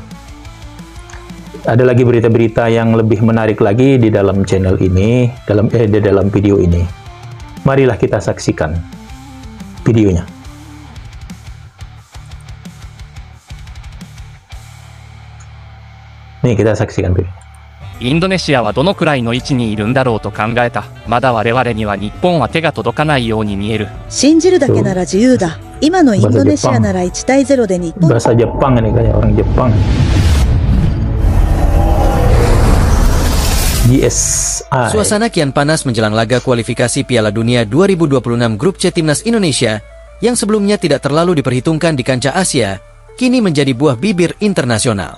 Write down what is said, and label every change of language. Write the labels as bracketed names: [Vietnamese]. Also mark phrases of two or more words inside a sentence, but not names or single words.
[Indonesian] Ada lagi berita-berita yang lebih menarik lagi di dalam channel ini, di dalam video ini. Marilah kita saksikan videonya. Nih, kita saksikan video. [Japanese] インドネシアはどのくらいの位置にいるんだろうと考えた。まだ我々には日本は手が届かないように見える。信じるだけなら自由だ。今のインドネシアなら1対0で日本。 [Indonesian] Bahasa Jepang ini kayak orang Jepang. GSI. Suasana kian panas menjelang laga kualifikasi Piala Dunia 2026 Grup C Timnas Indonesia yang sebelumnya tidak terlalu diperhitungkan di kancah Asia, kini menjadi buah bibir internasional.